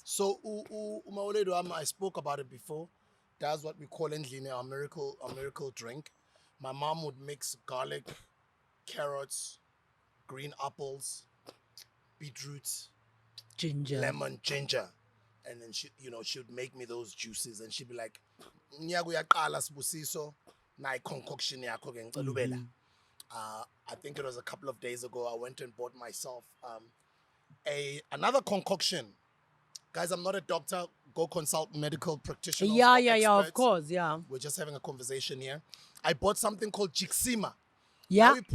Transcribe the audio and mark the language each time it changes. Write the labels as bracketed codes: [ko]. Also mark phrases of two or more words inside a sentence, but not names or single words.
[en] So, I spoke about it before. That's what we call in Line a miracle drink. My mom would mix garlic, carrots, green apples, beetroots, Ginger. lemon, ginger. And then she'd make me those juices and she'd be like, [zu] "Nyakuyaqala sibusiso [en] na concoction [zu] yakho ke ngicela ubela." [en] I think it was a couple of days ago, I went and bought myself another concoction. Guys, I'm not a doctor. Go consult medical practitioners. Yeah, of course, yeah. We're just having a conversation here. I bought something called Jixima. Yeah.